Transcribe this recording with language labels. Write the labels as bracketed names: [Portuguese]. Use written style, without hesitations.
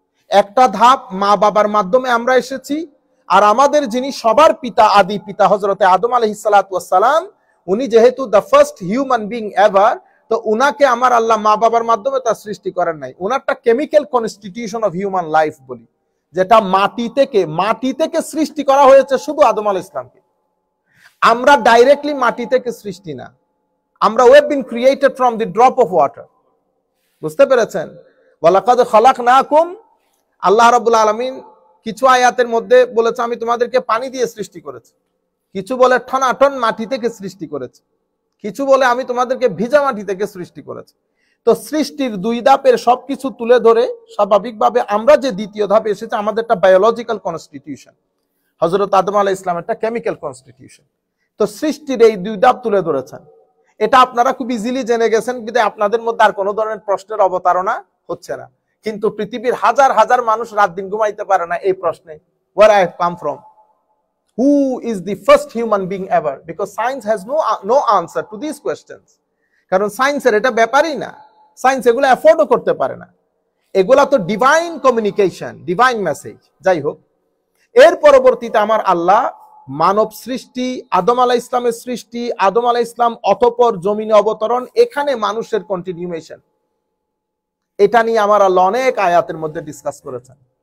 [Bangla] একটা ধাপ মা বাবার মাধ্যমে আমরা এসেছি, আর আমাদের যিনি সবার পিতা, আদি পিতা হযরতে আদম আলাইহিস সালাতু ওয়াস সালাম, উনি যেহেতু the first human being ever, তো উনাকে আমার আল্লাহ মা বাবার মাধ্যমে তার সৃষ্টি করেন নাই। উনারটা chemical constitution of human life বলি, যেটা মাটি থেকে সৃষ্টি করা হয়েছে শুধু আদম আলাইহিস সালামকে। আমরা ডাইরেক্টলি মাটি থেকে সৃষ্টি না, আমরা [English] we have been created from the drop of water। [Bangla] বুঝতে পেরেছেন? ওয়ালাকাদ খালাকনাকুম, আল্লাহ রাব্বুল আলামিন কিছু আয়াতের মধ্যে বলেছে আমি তোমাদেরকে পানি দিয়ে সৃষ্টি করেছি, কিছু বলে ঠনাঠন মাটি থেকে সৃষ্টি করেছে, কিছু বলে আমি তোমাদেরকে ভিজা মাটি থেকে সৃষ্টি করেছি। তো সৃষ্টির দুই ধাপের সবকিছু তুলে ধরে স্বাভাবিকভাবে আমরা যে দ্বিতীয় ধাপে এসেছে, আমাদের একটা বায়োলজিক্যাল কনস্টিটিউশন, হযরত আদম আলাইহিস সালাম একটা কেমিক্যাল কনস্টিটিউশন। তো সৃষ্টির এই দুই ধাপ তুলে ধরেছেন, এটা আপনারা খুব ইজিলি জেনে গেছেন, কিন্তু আপনাদের মধ্যে আর কোনো ধরনের প্রশ্নের অবতারণা হচ্ছে না। কিন্তু পৃথিবীর হাজার হাজার মানুষ রাত দিন ঘুমাইতে পারে না এই প্রশ্নে, [English] where I have come from, who is the first human being ever, because science has no answer to these questions। [Bangla] কারণ সায়েন্সের এটা ব্যাপারই না, সায়েন্স এগুলো অ্যাফোর্ডও করতে পারে না, এগুলা তো ডিভাইন কমিউনিকেশন, ডিভাইন মেসেজ। যাই হোক, এর পরবর্তীতে আমার আল্লাহ মানব সৃষ্টি, আদম আলাইহিস সালামের সৃষ্টি, আদম আলাইহিস সালাম অতঃপর জমিনে অবতরণ, এখানে মানুষের কন্টিনিউয়েশন, এটা নিয়ে আমার আল্লাহ অনেক আয়াতের মধ্যে ডিসকাস করেছেন।